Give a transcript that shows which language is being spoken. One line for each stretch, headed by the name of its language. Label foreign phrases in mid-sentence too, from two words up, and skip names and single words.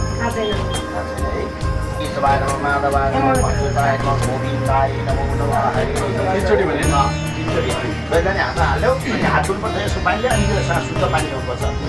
Nepali: थाहा छैन है।
Sanskrit: ईश्वराय नमः माधवाय नमः वासुदेवाय नमः गोविन्दाय नमो नमः
Nepali: हरे तीनचोटि भने तीनचोटि पहिला नि हात हाल्यो अनि हात धुनुपर्छ यसो पानीले अनि त्यो शुद्ध पानी ल्याउनुपर्छ।